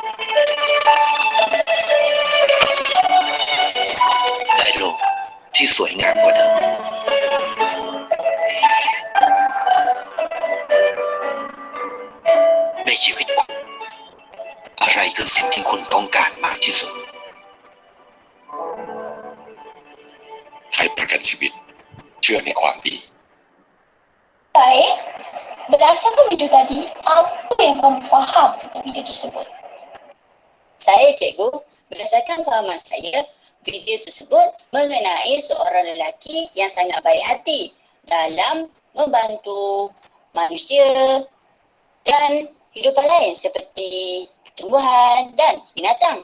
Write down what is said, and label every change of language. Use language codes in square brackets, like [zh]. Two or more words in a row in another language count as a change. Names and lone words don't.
[th] ได้โลกที่สวยงามกว่าเดิมในชีวิตคุณอะไรคือสิ่งที่คุณต้องการมากที่สุดให้ประกันชีวิตเชื่อในความดี [ms] Baik, berdasarkan video tadi, apa yang kamu faham tentang video tersebut? Saya cikgu, berdasarkan fahaman saya, video tersebut mengenai seorang lelaki yang sangat baik hati dalam membantu manusia dan hidupan lain seperti tumbuhan dan binatang.